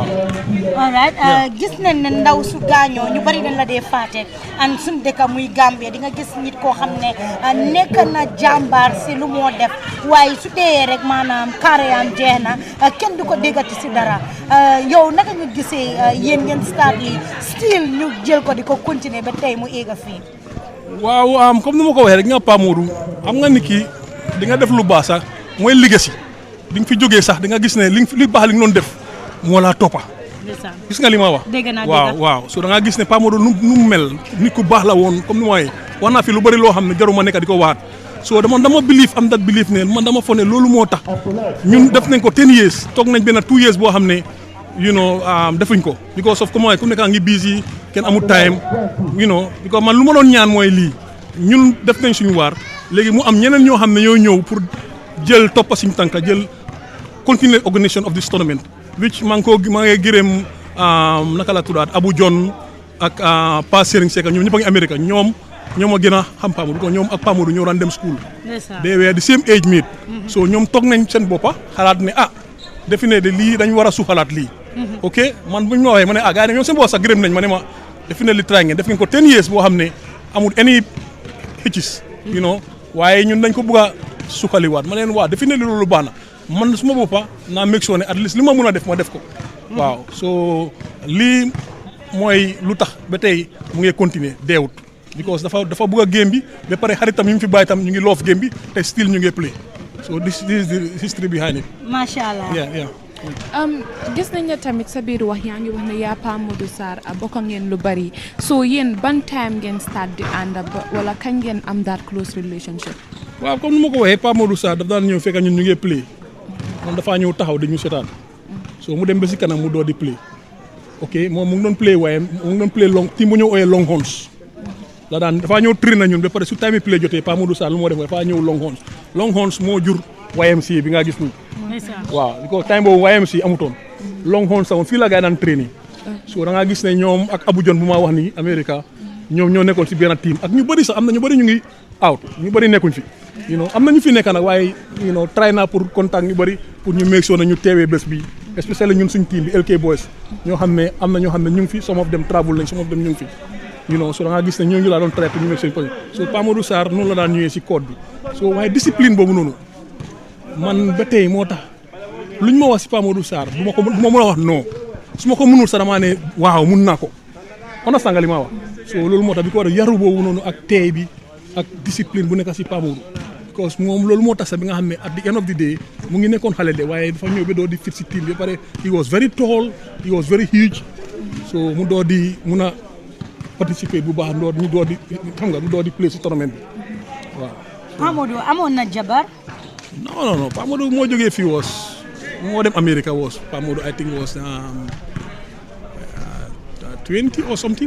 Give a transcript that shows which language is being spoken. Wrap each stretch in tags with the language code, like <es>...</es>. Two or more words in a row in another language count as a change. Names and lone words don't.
<en>all right</en> <wo>gis nañ ne ndaw su gaañoo ñu bari dañ la dee faate an suñ dëkk muy Gambia di nga gis nit koo xam ne nekk na jàmbaar si lu moo def waaye su dee rek maanaam carrière jeex na kenn du ko déggati si dara yow naka nga gisee yéen ngeen start li still ñu jël ko di ko continuer ba tey mu éega fii. waaw comme ni ma ko waxee rek nga Pa Modou xam nga nit ki di nga def lu baax sax mooy legacy di nga fi jógee sax di nga gis ne li baax li nga doon def moo laa toppa gis nga li ma wax waaw so da nga gis ne Pa Modou nu mu mel nit ku baax la woon comme ni ma waxee wax naa fi lu bëri loo xam ne jaruma nekk di ko waat so dama</wo> <en>believe am that believe</en> <wo>ne man dama foog ne loolu moo tax ñun def nañ ko 10 years toog nañ benn 2 years boo xam ne</wo> <en>you know</en> <wo>defuñ ko</wo> <en>because of comment</en> <wo>ku nekk ngi busy kenn amul</wo> <en>time you know</en> <wo>because man lu ma doon ñaan mooy lii ñun def nañ suñu waar léegi mu am ñeneen ñoo xam ne ñoo ñëw pour jël toppa suñu tànka jël continuer</wo> <en>organisation of this tournament which</en> <wo>maa ngi gërëm naka la tuddaat Abu John ak Pa Serigne Seck ñoom ñëpp a ngi Amérique ñoom a gën a xam Pa Modou ko ñoom ak Pa Modou ñoo daan dem</wo> <en>school they were the same age mate so</en> <wo>ñoom toog nañ seen boppa xalaat ne defe ne de lii dañ war a suuxalaat lii ok man buñ ma waxee ma ne gars yi ñoom seen bopp sax gërëm nañ ma ne ma defe ne li try ngeen def ngeen ko 10 years boo xam ne amul</wo> <en>any hitches you know</en> <wo>waaye ñun dañ ko bëgg a sukkaliwaat ma leen defe ne li loolu baax na man suma boppa naa</wo> <en>make sure</en> <wo>ne</wo> <en>at least</en> <wo>li ma mën a def ma def ko waaw so lii mooy lu tax ba tey mu ngi continuer deewut because dafa bëgg a game bi ba pare xaritam ñu ngi fi bàyyi tam ñu ngi</wo> <en>love game</en> <wo>bi te still ñu ngi</wo> <en>play so this is the history behind it.</en> <ar>Masha Allah.</ar> <en>Yeah.</en> <wo>gis nañ ne tamit sa biir wax yaa ngi wax ne yaa Pa Modou Sarr bokk ngeen lu bari so yéen ban time ngeen start di ànd wala kañ ngeen am</wo> <en>that close relationship.</en> <wo>waaw comme ni ma ko waxee Pa Modou Sarr daf daan ñëw fekk ñun ñu ngi play moom dafaa ñëw taxaw di ñu seetaan so mu dem ba si kanam mu door di</wo> <en>play ok</en> <wo>moom mu ngi doon play waaye mu ngi doon</wo> <en>play long team</en> <wo>bu ñëw ooyee Longhorns la daan dafaa ñëw train na ñun ba pare su</wo> <en>time play</en> <wo>jotee Pa Modou Sarr lu moo def dafaa ñëw Longhorns moo jur YMCA bi nga gis nii. waaw li ko time boobu YMCA amutoon Longhorns sax fii la gaa daan</wo> <en>training so</en> <wo>da ngaa gis ne ñoom ak Abu John bu maa wax ni America ñoom ñoo nekkoon si benn team ak ñu bëri sax am na ñu bëri ñu ngi out ñu bëri nekkuñ fi am na ñu fi nekk nag waaye try naa pour contact ñu bëri pour ñu</wo> <en>make sure</en> <wo>na ñu teewee bés bi especially ñun suñ team bi LK Boys ñoo xam ne am na ñoo xam ne ñu ngi fi</wo> <en>some of them travel</en> <wo>lañ</wo> <en>some of them</en> <wo>ñu ngi fi so da ngaa gis ne ñooñu laa doon traité ñu make seen</wo> <en>position so</en> <wo>Pa Modou Sarr noonu la daan ñëwee si code bi so waaye discipline boobu noonu man ba tey moo tax luñ ma wax si Pa Modou Sarr du ma mën a wax non su ma ko mënul sax damaa ne waaw mun naa ko understand nga li ma wax so loolu moo tax bi ko war a yaru boobu noonu ak teey bi ak discipline bu nekk si Pa Modou because moom loolu moo tax sax bi nga xam ne</wo> <en>at the end of the day</en> <wo>mu ngi nekkoon xale de waaye dafa ñëw ba doo di fit si team bi ba pare</wo> <en>he was very tall he was very huge so</en> <wo>mu doo di mun a participer bu baax ñu doo di xam nga mu doo di play si tournament bi waaw. Pa Modou amoon na jabar. non Pa Modou moo jógee fii moo dem America Pa Modou</wo> <en>I think was 20 or something.</en>